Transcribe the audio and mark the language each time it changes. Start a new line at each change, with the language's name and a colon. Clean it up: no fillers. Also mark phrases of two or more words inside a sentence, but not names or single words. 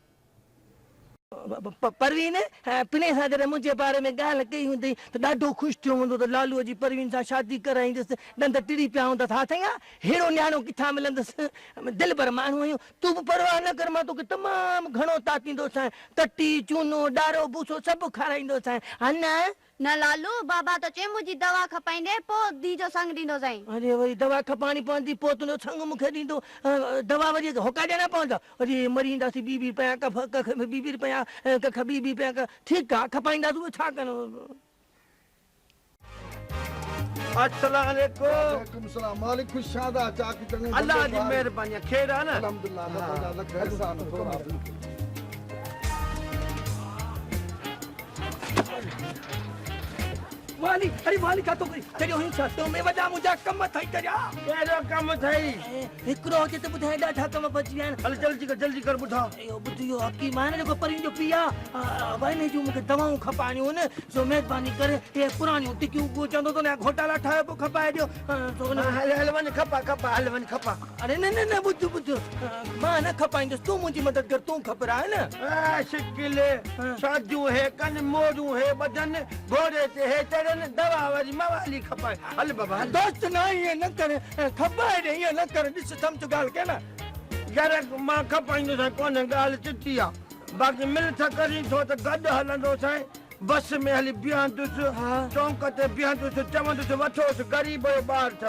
Sindhi: परवीन पिणे सां जॾहिं मुंहिंजे बारे में ॻाल्हि कई हूंदी त ॾाढो ख़ुशि थियो हूंदो त लालूअ जी परवीन सां शादी कराईंदुसि ॾंद टिड़ी पिया हूंदा छा थिया अहिड़ो न्याणो किथां मिलंदुसि दिलि भर माण्हू आहियूं तूं बि परवाह न कर मां तोखे तमामु घणो तातींदोसांइ तटी चूनो ॾारो भूसो सभु खाराईंदोसांइ हा न लालू बाबा तो चए मुंहिंजी दवा खपाईंदे पोइ धी जो संग ॾींदोसांइ अरे वरी दवा खपाइणी पवंदी पोइ तुंहिंजो संग मूंखे ॾींदो दवा वरी होका ॾियणा पवंदा वरी मरींदासीं ॿी पिया कफ कख ॿी पिया कख ॿी पिया ठीकु आहे खपाईंदासीं छा कनो
Arabic: السلام عليكم وعليكم السلام
Sindhi: मालिक खुशादा चाकी चंगे अल्लाह जी मेहरबानी खैर है ना अल्हम्दुलिल्लाह अल्लाह लख एहसान थोड़ा वाली अरे वाली का तो करियो ही छा तो में वॾा मुंहिंजा कम थई करिया केड़ो कम थई हिकिड़ो हुजे त ॿुधाए ॾाढा कम बची विया आहिनि हल जल्दी कर ॿुधा इहो ॿुधियो हकीम आहे न जेको परिन जो पिया वाइने जूं मूंखे दवाऊं खपाइणियूं आहिनि सो महिरबानी करे इहे पुराणियूं टिकियूं को चवंदो त न घोटाला ठाहे पोइ खपाए ॾियो हल वञ खपा अरे न ॿुध मां न खपाईंदुसि तूं मुंहिंजी मदद कर तूं ख़बराए न शिकिले साजू है कन मोरू है बदन घोड़े ते है चढ़न दवा वाली मवाली खपाए हल बाबा हल दोस्त न ईअं न कर खपाए ॾे ईअं न कर ॾिस सम्झ ॻाल्हि के न यार मां खपाईंदो कोन ॻाल्हि चिटी आ बाक़ी मिल था करी थो त गॾु हलंदो सां बस में हली बीहंदुसि चौंक ते बीहंदुसि चवंदुसि वठोसि ग़रीब जो ॿार अथव